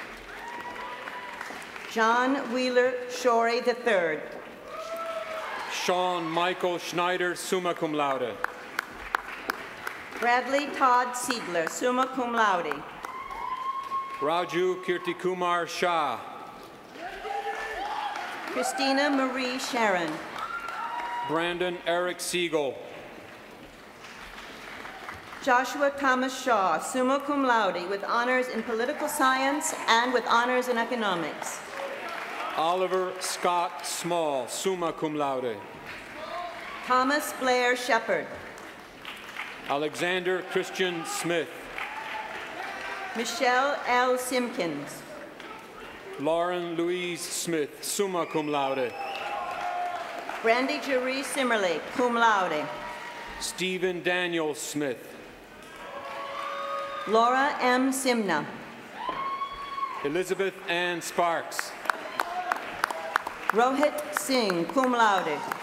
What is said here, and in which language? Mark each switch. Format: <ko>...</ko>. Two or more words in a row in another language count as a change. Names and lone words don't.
<en>John Wheeler Shorey III. Sean Michael Schneider,</en> <la>summa cum laude.</la> <en>Bradley Todd Siedler,</en> <la>summa cum laude.</la> <en>Raju Kirtikumar Shah. Christina Marie Sharon. Brandon Eric Siegel. Joshua Thomas Shaw,</en> <la>summa cum laude,</la> <en>with honors in political science and with honors in economics. Oliver Scott Small,</en> <la>summa cum laude.</la> <en>Thomas Blair Shepard. Alexander Christian Smith. Michelle L. Simpkins. Lauren Louise Smith,</en> <la>summa cum laude.</la> <en>Brandy Jeree Simmerly,</en> <la>cum laude.</la> <en>Stephen Daniel Smith. Laura M. Simna. Elizabeth Ann Sparks. Rohit Singh,</en> <la>cum laude.</la>